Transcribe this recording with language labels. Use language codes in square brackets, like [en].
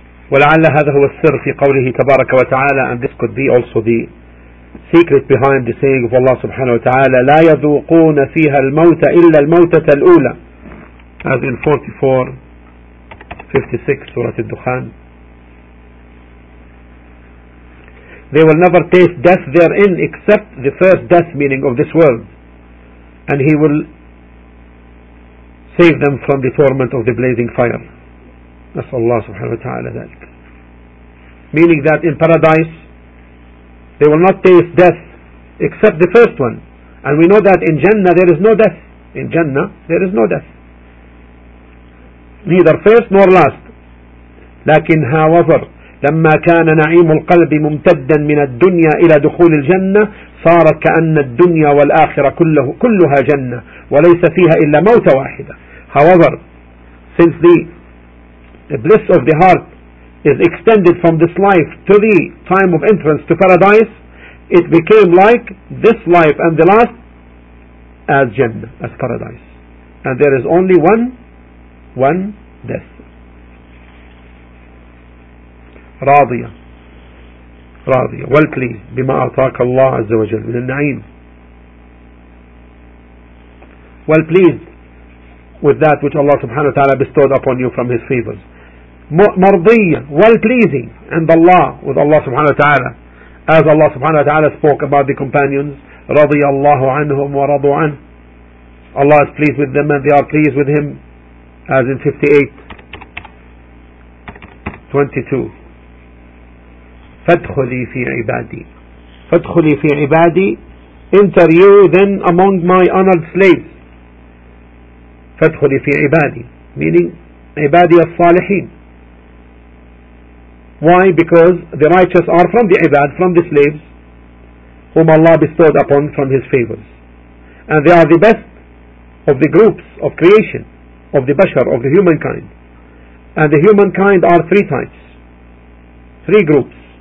[ar] ولعل هذا هو السر في قوله تبارك وتعالى [en] and this could be also the secret behind the saying of Allah subhanahu wa ta'ala [ar] لا يذوقون فيها الموت إلا الموتة الأولى [en] as in 44:56 سورة الدخان. They will never taste death therein except the first death meaning of this world and he will save them from the torment of the blazing fire. [ar] نسأل الله سبحانه وتعالى ذلك. [en] Meaning that in paradise they will not taste death except the first one. And we know that in Jannah there is no death. In Jannah there is no death. Neither first nor last. [ar] لكن [en] however [ar] لما كان نعيم القلب ممتدا من الدنيا إلى دخول الجنة صار كأن الدنيا والآخرة كلها جنة وليس فيها إلا موت واحدة. [en] However since the bliss of the heart is extended from this life to the time of entrance to paradise, it became like this life and the last as Jannah, as paradise. And there is only one death. [ar] راضية راضية والكلي بما أعطاك الله عز وجل من النعيم. [en] Well pleased with that which Allah subhanahu wa ta'ala bestowed upon you from his favors. [ar] مرضية [en] well pleasing [ar] عند الله [en] with Allah subhanahu wa ta'ala as Allah subhanahu wa ta'ala spoke about the companions [ar] رضي الله عنهم ورضوا عنه. [en] Allah is pleased with them and they are pleased with him as in 58:22 [ar] فادخلي في عبادي. فادخلي في عبادي [en] enter you then among my honored slaves. [ar] فادخلي في عبادي [en] meaning [ar] عبادي الصالحين. [en] Why? Because the righteous are from the ibad, from the slaves, whom Allah bestowed upon from his favors. And they are the best of the groups of creation, of the bashar, of the humankind. and the humankind are three types, three groups.